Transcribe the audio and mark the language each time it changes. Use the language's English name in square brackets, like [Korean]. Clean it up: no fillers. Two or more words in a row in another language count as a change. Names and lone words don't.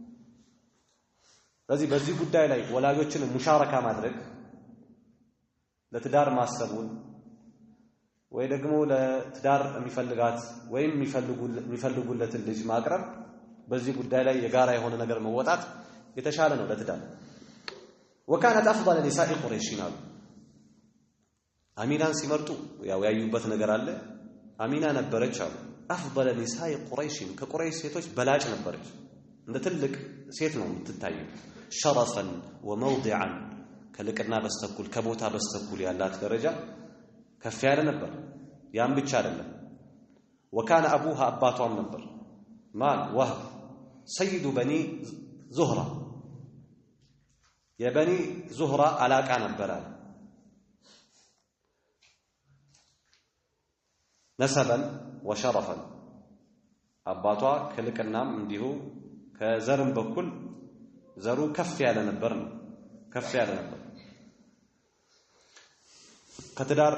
[Amharic] ስለዚህ በዚህ ጉዳይ ላይ ወላጆችን ሙሻረካ ማድረግ ለትዳር ማሰቡን ወይ ደግሞ ለትዳር የሚፈልጋት ወይም የሚፈልጉለትን ልጅ ማቅረብ በዚህ ጉዳይ ላይ የጋራ የሆነ ነገር መወጣት የተሻለ ነው ለትዳር። [Arabic] وكانت افضل نساء قريش [Amharic] አሉ አሚናን ሲመርጡ ያው ያዩበት ነገር አለ። አሚና ነበረች አሉ [Arabic] افضل نساء قريش [Amharic] ከቁረይሽ ሴቶች በላጭ ነበረች። እንደ ትልቅ ሴት ነው የምትታየው። [Arabic] شرفا وموضعا [Amharic] ከልቅና በስተኩል ከቦታ በስተኩል ያላት ደረጃ ከፍ ያለ ነበር። ያን ብቻ አይደለም [Arabic] وكان ابوها [Amharic] አባቷም ነበር ማን [Arabic] وهب سيد بني زهرة [Amharic] የበኒ ዙህራ አላቃ ነበር አለ። [Arabic] نسبا وشرفا [Amharic] አባቷ ከልቅናም እንዲሁ ከዘርም በኩል ዘሩ ከፍ ያለ ነበር ነው ከፍ ያለ ነበር። ከትዳር